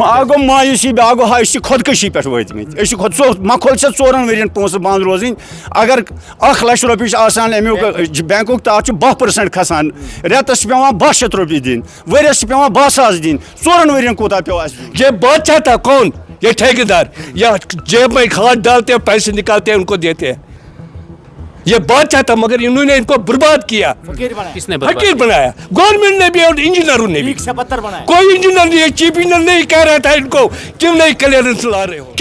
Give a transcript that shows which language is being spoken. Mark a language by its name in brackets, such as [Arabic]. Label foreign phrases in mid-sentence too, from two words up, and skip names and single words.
[Kashmiri] گو مایوسی بیاکھ گو ہائی خودکشی پہ ورتمت مکھول ژورن ورین پونسہٕ بند روزٕنۍ اگر 1 لچھ رۄپیہِ چھِ آسان امیُک بینکُک تتھ چھُ 10% کھسان رٮ۪تس چھِ پیوان 700 رۄپیہِ دِنۍ ؤریس چھِ پیوان 10,000 دِنۍ 4 ؤرین کوٗتاہ پیوٚو اَسہِ [Urdu] یہ بادشاہ تھا کون؟ یہ ٹھیکیدار یا جیب میں کھاد ڈالتے ہیں پیسے نکالتے ہیں ان کو دیتے ہیں. یہ بادشاہ تھا مگر انہوں نے ان کو برباد کیا. کس نے فقیر بنایا گورنمنٹ نے بھی اور انجینئروں نے بھی. کوئی انجینئر نہیں, چیف انجینئر نہیں کہہ رہا تھا ان کو کیوں نہیں کلیئرنس لا رہے ہو.